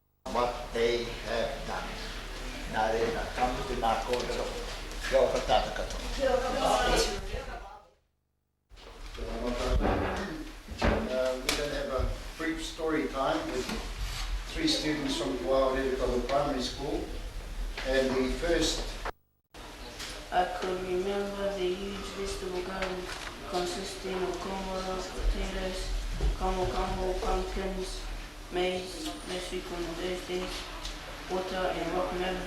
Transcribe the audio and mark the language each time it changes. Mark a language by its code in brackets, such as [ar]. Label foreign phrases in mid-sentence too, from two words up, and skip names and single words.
[en] what they have done. [mi] Nā reira, kamutu nā kōrero. Kia ora tātou katoa. [en] We're going to have a brief story time with 3 students from Waiorere Primary School. And the first... I could remember the huge vegetable garden consisting of korora, potatoes, kamo, pumpkins, maize, last week on those days, water and rock melon.